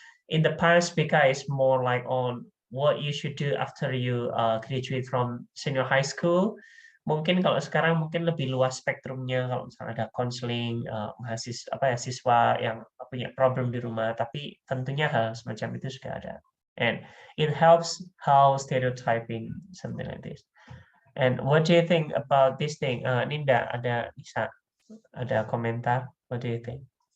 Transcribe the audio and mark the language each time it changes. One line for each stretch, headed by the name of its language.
English: In the past, PK is more like on what you should do after you graduate from senior high school.
Indonesian: Mungkin kalau sekarang mungkin lebih luas spektrumnya, kalau misalnya ada konseling siswa yang punya problem di rumah, tapi tentunya hal semacam itu juga ada.
English: and it helps how stereotyping something like this. And what do you think about this thing? Ninda,
Indonesian: ada komentar?
English: What do you think?